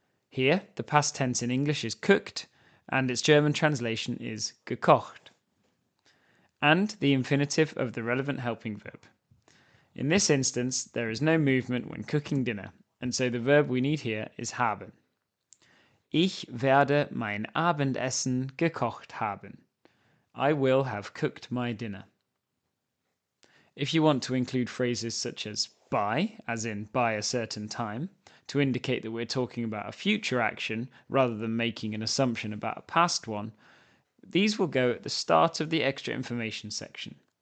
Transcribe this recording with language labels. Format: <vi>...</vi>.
<en>Here, the past tense in English is cooked, and its German translation is gekocht, and the infinitive of the relevant helping verb. In this instance, there is no movement when cooking dinner, and so the verb we need here is haben.</en> <de>Ich werde mein Abendessen gekocht haben.</de> <en>I will have cooked my dinner. If you want to include phrases such as by, as in by a certain time, to indicate that we're talking about a future action rather than making an assumption about a past one, these will go at the start of the extra information section.</en>